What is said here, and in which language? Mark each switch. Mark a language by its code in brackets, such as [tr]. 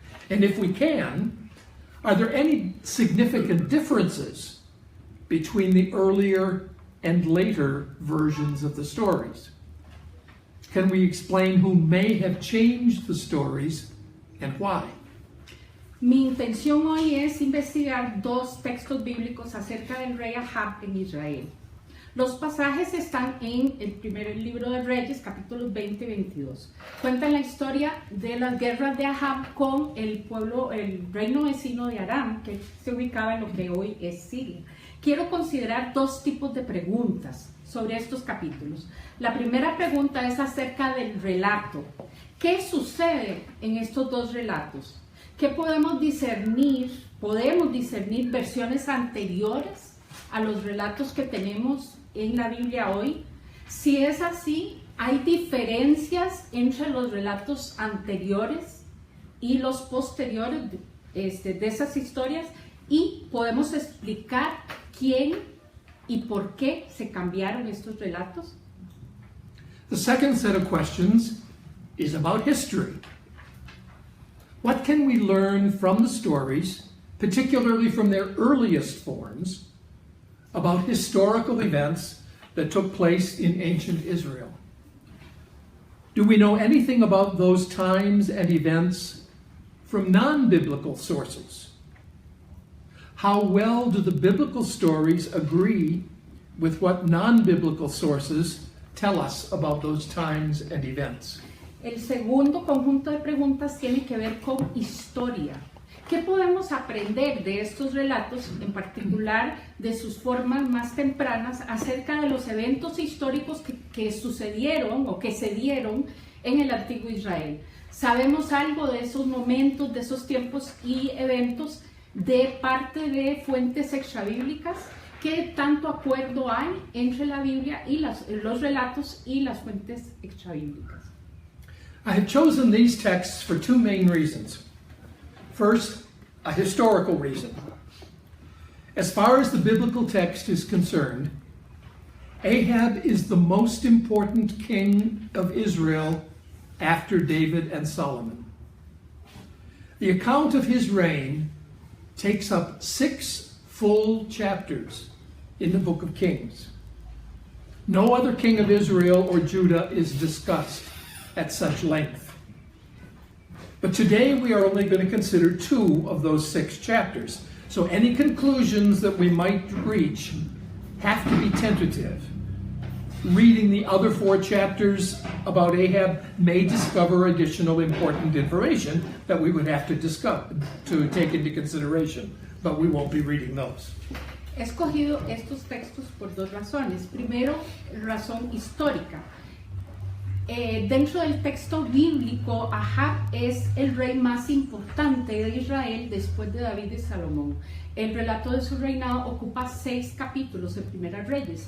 [en] And if we can, are there any significant differences between the earlier and later versions of the stories? Can we explain who may have changed the stories and why? [es] Mi intención hoy es investigar dos textos bíblicos acerca del rey Ahab en Israel. Los pasajes están en el primer libro de Reyes, capítulos 20 y 22. Cuentan la historia de las guerras de Ahab con el pueblo, el reino vecino de Aram, que se ubicaba en lo que hoy es Siria. Quiero considerar dos tipos de preguntas sobre estos capítulos. La primera pregunta es acerca del relato. ¿Qué sucede en estos dos relatos? ¿Qué podemos discernir? ¿Podemos discernir versiones anteriores a los relatos que tenemos en la Biblia hoy? Si es así, ¿hay diferencias entre los relatos anteriores y los posteriores de esas historias? Y podemos explicar quién y por qué se cambiaron estos relatos. [en] The second set of questions is about history. What can we learn from the stories, particularly from their earliest forms, about historical events that took place in ancient Israel? Do we know anything about those times and events from non-biblical sources? How well do the biblical stories agree with what non-biblical sources tell us about those times and events? [es] El segundo conjunto de preguntas tiene que ver con historia. ¿Qué podemos aprender de estos relatos, en particular de sus formas más tempranas, acerca de los eventos históricos que sucedieron o que se dieron en el Antiguo Israel? ¿Sabemos algo de esos momentos, de esos tiempos y eventos de parte de fuentes extrabíblicas? ¿Qué tanto acuerdo hay entre la Biblia y los relatos y las fuentes extrabíblicas? [en] I have chosen these texts for two main reasons. First, a historical reason. As far as the biblical text is concerned, Ahab is the most important king of Israel after David and Solomon. The account of his reign takes up 6 full chapters in the book of Kings. No other king of Israel or Judah is discussed at such length. But today we are only going to consider 2 of those 6 chapters. So any conclusions that we might reach have to be tentative. Reading the other 4 chapters about Ahab may discover additional important information that we would have to discuss, to take into consideration, but we won't be reading those. [es] He escogido estos textos por 2 razones. Primero, razón histórica. Dentro del texto bíblico, Ahab es el rey más importante de Israel después de David y Salomón. El relato de su reinado ocupa 6 capítulos en Primera Reyes.